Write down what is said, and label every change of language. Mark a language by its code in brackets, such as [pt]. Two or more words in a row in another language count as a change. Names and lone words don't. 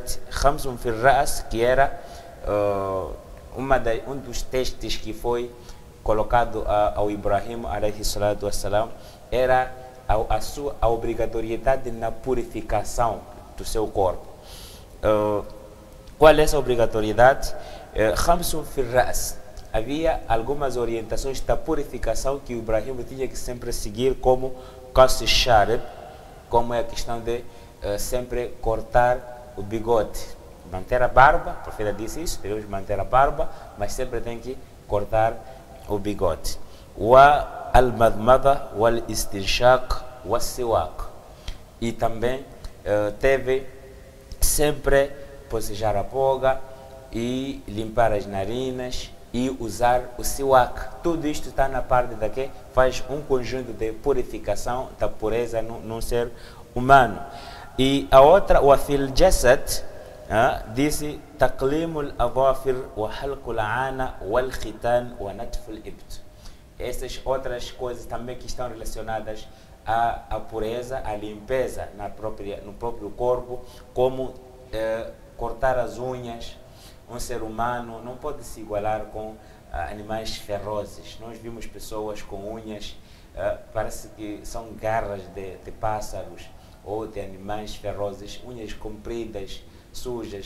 [ar] خمس في الرأس, [pt] que era um dos testes que foi colocado ao Ibrahim [ar] عليه الصلاة والسلام, [pt] era a obrigatoriedade na purificação do seu corpo. Qual é essa obrigatoriedade? [ar] خمس في الرأس. [pt] Havia algumas orientações da purificação que o Ibrahim tinha que sempre seguir, como [ar] قص الشارب, [pt] como é a questão de sempre cortar o bigode, manter a barba. O profeta disse isso, devemos manter a barba, mas sempre tem que cortar o bigode. [ar] والمضمضة والاستنشاق والسواك. [pt] E também teve sempre bocejar a boca e limpar as narinas e usar o siwak. Tudo isto está na parte daqui, faz um conjunto de purificação da pureza num ser humano. E a outra, o [ar] في الجسد, [pt] disse [ar] تقليم الأظافر وحلق العانة والختان ونتف الإبط. [pt] Essas outras coisas também que estão relacionadas à pureza, à limpeza no próprio corpo, como cortar as unhas. Um ser humano não pode se igualar com animais ferozes. Nós vimos pessoas com unhas, parece que são garras de pássaros ou de animais ferozes, unhas compridas, sujas.